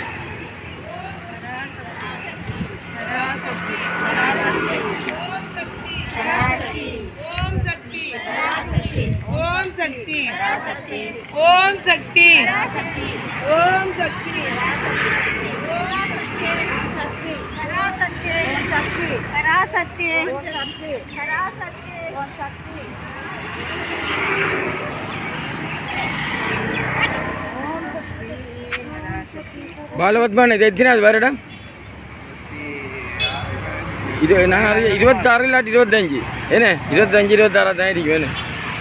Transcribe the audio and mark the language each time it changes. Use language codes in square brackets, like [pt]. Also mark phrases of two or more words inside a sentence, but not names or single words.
[sa] पराशक्ति ओम शक्ति ओम शक्ति ओम शक्ति ओम शक्ति पराशक्ति [ta] பாலவத்மான் இது எத்தனாவது வருடம்? நான் 26 இல்லாட்டி 25 என்ன 25 26 தான் இருக்கீங்க.